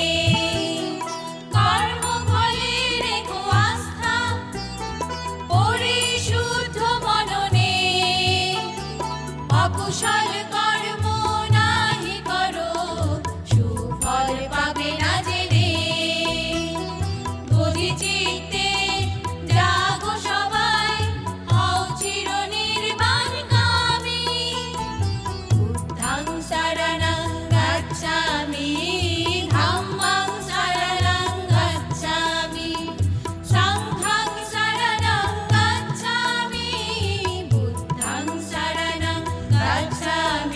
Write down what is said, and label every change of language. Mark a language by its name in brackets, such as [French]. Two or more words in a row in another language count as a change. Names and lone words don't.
[Bangla] কর্মফলে রেখো আস্থা পরিশুদ্ধ মননে অকুশল কর্ম নাহি করো সুফল পাবে না জেনে। বোধিচিত্তে জাগো সবাই, হও চির নির্বাণকামী। [Pali] বুদ্ধং শরণং গচ্ছামি ধম্মং শরণং গচ্ছামি সংঘং শরণং গচ্ছামি বুদ্ধং শরণং গচ্ছামি।